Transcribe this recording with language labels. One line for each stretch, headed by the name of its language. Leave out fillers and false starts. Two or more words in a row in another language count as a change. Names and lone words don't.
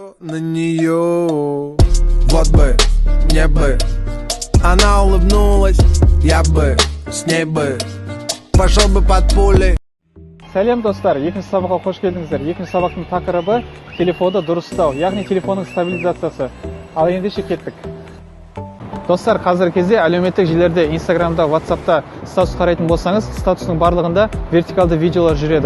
Russian: на нее. Вот бы, мне бы она улыбнулась, я бы с ней бы пошел бы под пули.
Kazakh: Сәлем достар, екінші сабаққа қош келдіңіздер. Екінші сабақтың тақырыбы телефонды дұрыстау, яғни телефонның стабилизациясы. Ал ендеше кеттік. Достар, қазіргі кезде әлеуметтік желілерде, Инстаграмда, WhatsAppта статус қарайтын болсаңыз, статустың барлығында вертикалды видеолар жүреді.